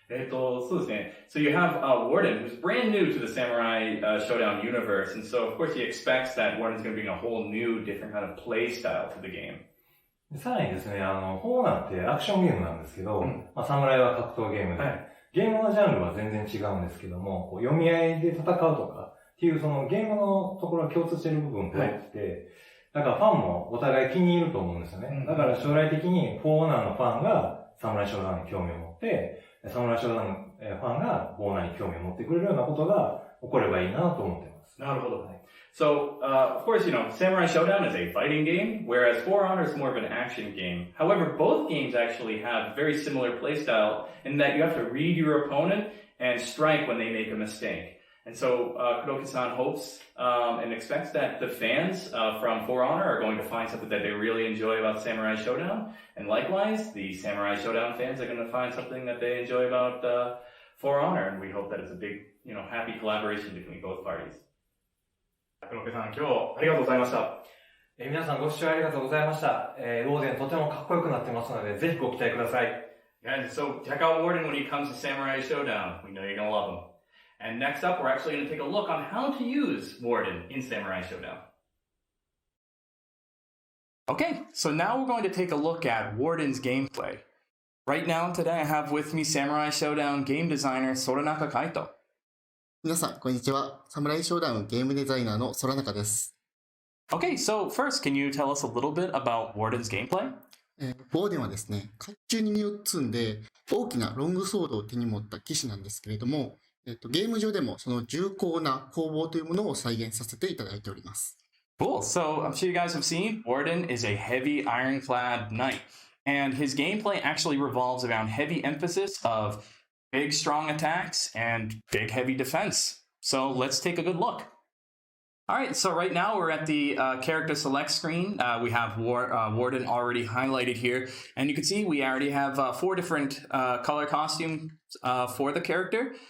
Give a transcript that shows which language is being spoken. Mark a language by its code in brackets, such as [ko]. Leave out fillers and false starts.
[ja] そうですね。 [en] So you have Warden, who's brand new to the Samurai Shodown universe, and so of course he expects that Warden's going to bring a whole new, different kind of play style to the game. [ja] さらにですね、フォーナーってアクションゲームなんですけど、侍は格闘ゲームで、ゲームのジャンルは全然違うんですけども、読み合いで戦うとかっていうそのゲームのところが共通している部分が多くて、だからファンもお互い気に入ると思うんですよね。だから将来的にフォーナーのファンがサムライショーダウンに興味を持って、サムライショーダウンのファンがフォーナーに興味を持ってくれるようなことが起こればいいなと思っています。なるほど。 [en] So, of course, Samurai Shodown is a fighting game, whereas For Honor is more of an action game. However, both games actually have very similar playstyle in that you have to read your opponent and strike when they make a mistake. And so, Kuroki-san hopes and expects that the fans from For Honor are going to find something that they really enjoy about Samurai Shodown. And likewise, the Samurai Shodown fans are going to find something that they enjoy about For Honor. And we hope that it's a big, happy collaboration between both parties. [ja] 黒木さん、今日ありがとうございました。皆さんご視聴ありがとうございました。ウォーデンとてもかっこよくなってますので、ぜひご期待ください。 [en] And so check out Warden when he comes to Samurai Shodown. We know you're going to love him. And next up, we're actually going to take a look on how to use Warden in Samurai Shodown. Okay, so now we're going to take a look at Warden's gameplay. Right now, today I have with me Samurai Shodown game designer Soranaka Kaito. [ja] 皆さん、こんにちは。サムライショーダウンゲームデザイナーの空中です。 [en] Okay, so first, can you tell us a little bit about Warden's gameplay? [ja] ウォーデンはですね、甲冑に身を包んで大きなロングソードを手に持った騎士なんですけれども、ゲーム上でもその重厚な攻防というものを再現させていただいております。 [en] Cool. So I'm sure you guys have seen Warden is a heavy ironclad knight, and his gameplay actually revolves around heavy emphasis of big strong attacks and big heavy defense. So let's take a good look. All right, so right now we're at the character select screen. We have Warden already highlighted here, and you can see we already have 4 different color costumes for the character.